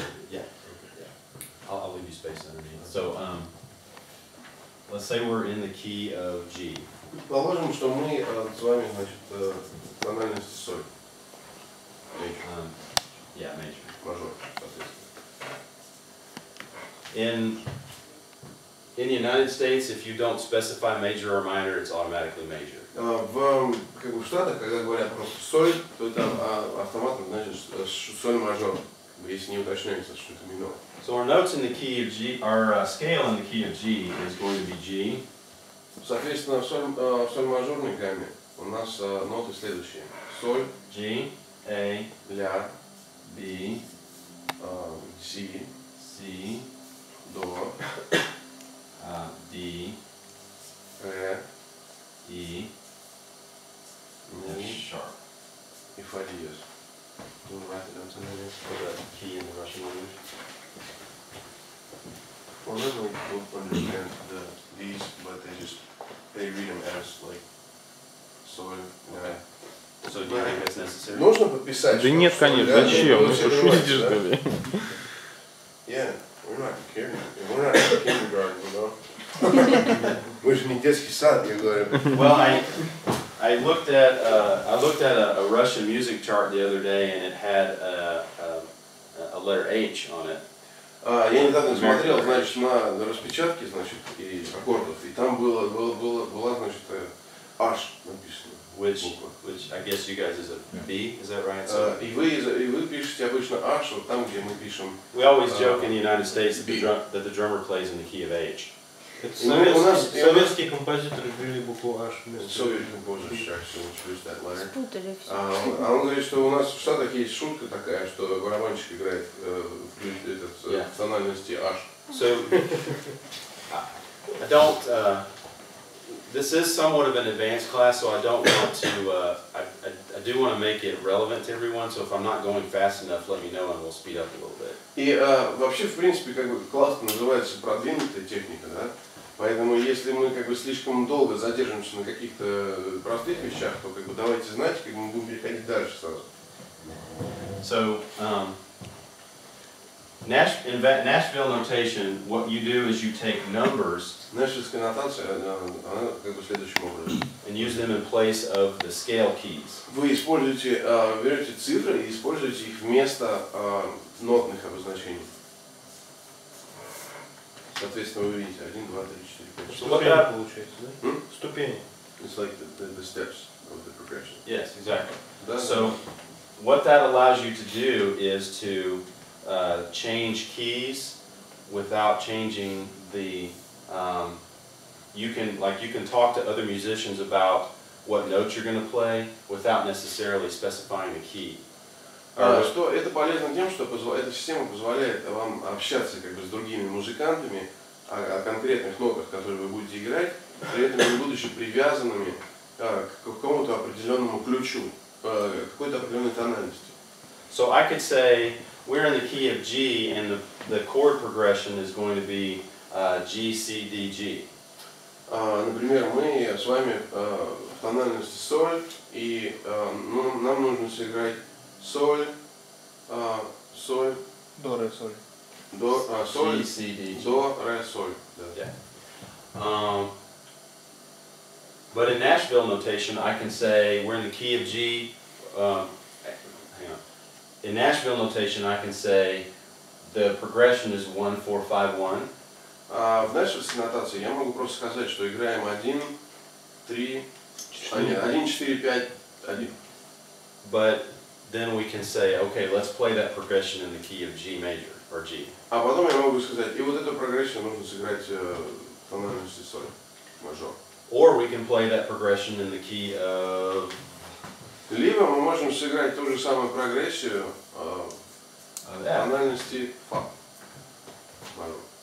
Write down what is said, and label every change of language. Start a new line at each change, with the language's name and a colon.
English: Yeah. I'll leave you space underneath. So let's say we're in the key of G.
Russian: Положим, что мы с вами, значит, тональности соль.
English: Yeah, major.
Russian: Мажор, соответственно.
English: In the United States, if you don't specify major or minor, it's automatically major.
Russian: В Штатах, когда говорят просто соль, то там автоматом, значит, соль мажор, если не уточняется, что это минор.
English: So our notes in the key of G, our scale in the key of G is going to be G.
Russian: Соответственно, в соль мажорной гамме у нас ноты следующие. Соль,
English: G, A,
Russian: ля,
English: B,
Russian: си,
English: C,
Russian: до,
English: D,
Russian: ре,
English: E, and
Russian: ми
English: sharp.
Russian: и фа диез.
English: Do you want to write it down somewhere for the key in the Russian language? Well, then we don't understand these, but they read them as like
Russian: соль, ля.
English: So do you think that's necessary?
Russian: Нужно подписать? Да нет, конечно, зачем? Ну что, шутите, что ли?
English: Yeah, we're not kindergarten, you know.
Russian: Мы же не детский сад, я говорю.
English: Well, I looked at a Russian music chart the other day, and it had a letter H on it.
Russian: Я недавно смотрел, значит, на распечатки, значит, и аккордов, и там была, значит, H написано.
English: Which I guess you guys is a B, is that right? So
Russian: И вы пишете обычно H, вот там, где мы пишем.
English: we always joke in the United States that the drummer plays in the key of H.
Russian: Советские композиторы ввели букву H вместо. Спутали все. А он говорит, что у нас в Штатах есть шутка такая, что барабанщик играет в тональности H.
English: So I don't. This is somewhat of an advanced class, so I don't want to. I do want to make it relevant to everyone. So if I'm not going fast enough, let me know and we'll speed up a little bit.
Russian: И вообще, в принципе, как бы класс называется продвинутая техника, да? Поэтому если мы как бы слишком долго задержимся на каких-то простых вещах, то как бы давайте знать, как мы будем переходить дальше сразу.
English: So in Nashville notation, what you do is you take numbers.
Russian: Нэшвиллская нотация, она как бы следующим образом.
English: And use them in place of the scale keys.
Russian: Вы используете, берете цифры и используете их вместо нотных обозначений. Соответственно, вы видите 1, 2, 3, 4, 5, 6. Ступени получается, да? Ступени.
English: It's like the steps of the progression. Yes, exactly.
Russian: Да?
English: So what that allows you to do is to change keys without changing the. You can talk to other musicians about what notes you're going to play without necessarily specifying a key.
Russian: Что это полезно тем, что эта система позволяет вам общаться как бы с другими музыкантами о конкретных нотах, которые вы будете играть, при этом не будучи привязанными к какому-то определенному ключу, какой-то определенной тональности.
English: So I could say we're in the key of G, and the chord progression is going to be G, C, D, G.
Russian: Например, мы с вами в тональности соль, и нам нужно сыграть соль, соль, До, ре, соль. соль,
English: G, C, D, G.
Russian: до, ре, соль. Да.
English: Yeah. But in Nashville notation, I can say we're in the key of G. Hang on. In Nashville notation, I can say the progression is 1, 4, 5, 1.
Russian: В нашей нотации я могу просто сказать, что играем 1, 3, 1, 4, 5, 1.
English: But then we can say, okay, let's play that progression in the key of G major, or G.
Russian: А потом я могу сказать, и вот эту прогрессию нужно сыграть в тональности соль, мажор.
English: Or we can play that progression in the key of...
Russian: Либо мы можем сыграть ту же самую прогрессию в тональности фа, мажор.